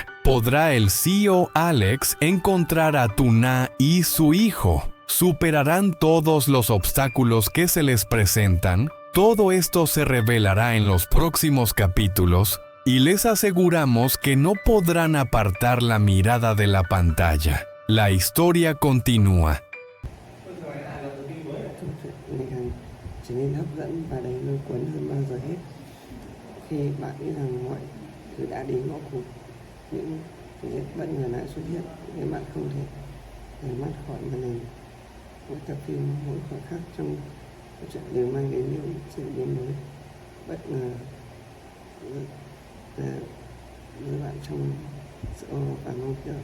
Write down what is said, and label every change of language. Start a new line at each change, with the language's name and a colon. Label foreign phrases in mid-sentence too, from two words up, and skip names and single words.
Spanish: ¿Podrá el CEO Alex encontrar a Tuna y su hijo? ¿Superarán todos los obstáculos que se les presentan? Todo esto se revelará en los próximos capítulos, y les aseguramos que no podrán apartar la mirada de la pantalla. La historia continúa.
Vietnamese: Trở nên hấp dẫn và đầy lôi cuốn hơn bao giờ hết khi bạn nghĩ rằng mọi thứ đã đến ngõ cụt. Những tình tiết bất ngờ lại xuất hiện khiến bạn không thể rời mắt khỏi màn hình. Mỗi tập phim, mỗi khoảnh khắc trong câu chuyện đều mang đến những sự biến mới bất ngờ đưa bạn trong sự và mong đợi.